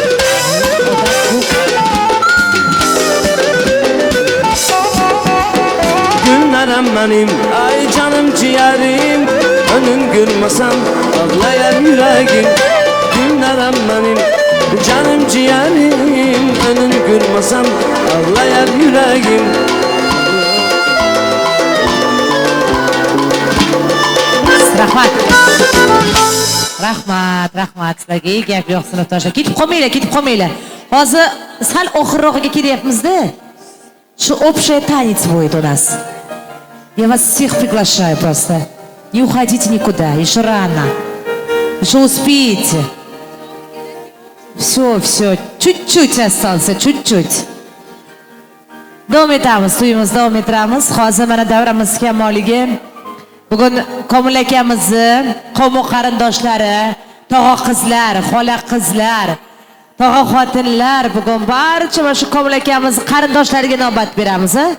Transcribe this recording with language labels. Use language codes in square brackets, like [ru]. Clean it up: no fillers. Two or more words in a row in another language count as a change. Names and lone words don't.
[az] Gülnarem benim, ay canım ciğerim. Önün gülmasam ağlayan yüreğim. Gülnarem benim, canım ciğerim. Önün gülmasam ağlayan yüreğim. [uz] Rahmat. Rahmat sizlarga. Gap yo'q sinfdoshlar. Ketib qolmanglar. Hozir sal oxirroqqa kelyapmiz-da. [ru] Shu общая танец будет у нас. Я вас всех приглашаю просто. Не уходите никуда, еще рано. Еще успеете. Все, чуть-чуть остался, чуть-чуть. [uz] Davom etamiz, to'yimizni davom ettiramiz. Hozir mana davramiz kamoliga. Bugun Komil akamizni qavm qarindoshlari, tog'a qizlar, xola qizlar, tog'a xotinlar bugun barcha mana shu Komil akamizni qarindoshlariga navbat beramiz, ha?